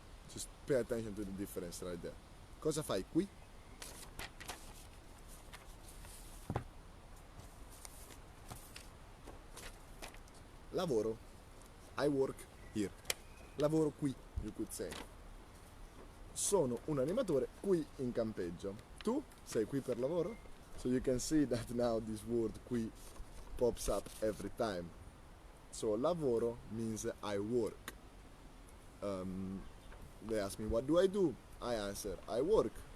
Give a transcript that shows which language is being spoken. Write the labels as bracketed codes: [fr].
[en] Just pay attention to the difference right there. [it] Cosa fai qui? Lavoro. [en] I work here. [it] Lavoro qui, [en] you could say. [it] Sono un animatore qui in campeggio. Tu sei qui per lavoro? [en] So you can see that now this word qui pops up every time. So lavoro means I work. They ask me, what do I do? I answer, I work.